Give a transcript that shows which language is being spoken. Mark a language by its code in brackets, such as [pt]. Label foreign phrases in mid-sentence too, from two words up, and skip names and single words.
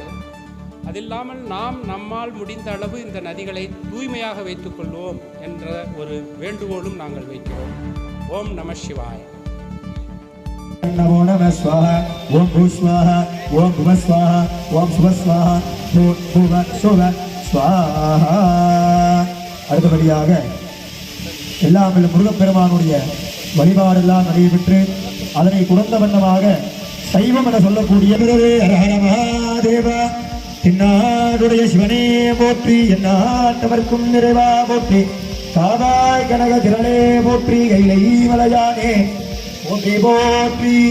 [ta] அதில்லாமல் நாம் நம்மால் முடிந்த அளவு இந்த நதிகளை தூய்மையாக வைத்துக் கொள்வோம் என்ற ஒரு வேண்டுகோளும் நாங்கள் வைக்கிறோம். [sa] ओम् नमः शिवाय. नमो नमः स्वाहा ओम भूस्वाहा ओम भुवस्वाहा ओम सुवस्वाहा भूव सुव स्वाहा. [ta] அடுத்தபடியாக எல்லாம் முருகப்பெருமானுடைய வழிபாடெல்லாம் நடைபெற்று அதனை குறைந்த வண்ணமாக சைவம் என சொல்லக்கூடிய மகாதேவா தின்னாடுடைய சிவனே போற்றி, எந்நாட்டவர்க்கும் நிறைவா போற்றி, காவாய் கனக திரளே போற்றி, கைலை மலையானே போற்றி போற்றி.